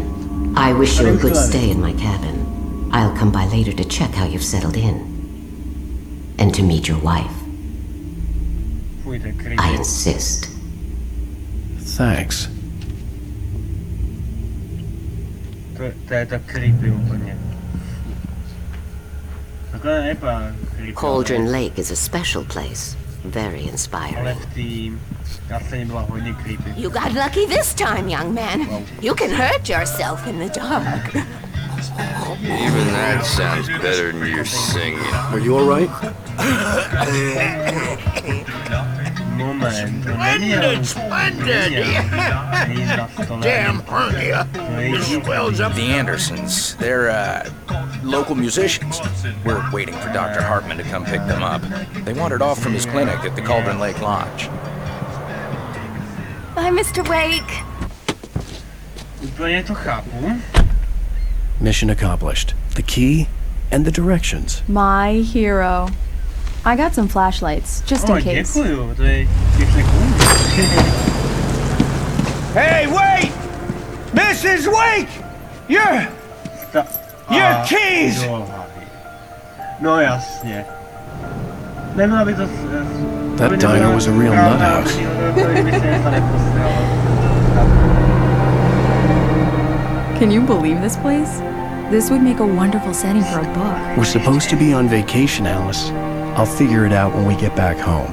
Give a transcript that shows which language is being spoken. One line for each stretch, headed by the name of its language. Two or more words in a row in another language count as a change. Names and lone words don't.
English: I wish you a good stay in my cabin. I'll come by later to check how you've settled in. And to meet your wife. I insist. Thanks.
Czech: To je to creepy úplně. Takhle nevypadá creepy.
English: Cauldron Lake is a special place. Very inspiring.
Czech: Ale v tým scéně byla hodně creepy.
English: You got lucky this time, young man. You can hurt yourself in the dark. Even that sounds better than your singing. Are you alright? Moment. Splendid. Damn hernia. This swells up. The Andersons, they're, local musicians. We're waiting for Dr. Hartman to come pick them up. They wandered off from his clinic at the Cauldron Lake Lodge. Bye, Mr. Wake.
Czech: Úplně to chápu.
English: Mission accomplished. The key and the directions. My hero. I got some flashlights, just in case.
Czech: Děkuju, to je 5 sekund.
English: Hey, wait! Mrs. Wake! Your keys!
Czech: No jasně. Neměla by to...
English: That diner was a real nut house. Can you believe this place? This would make a wonderful setting for a book. We're supposed to be on vacation, Alice. I'll figure it out when we get back home.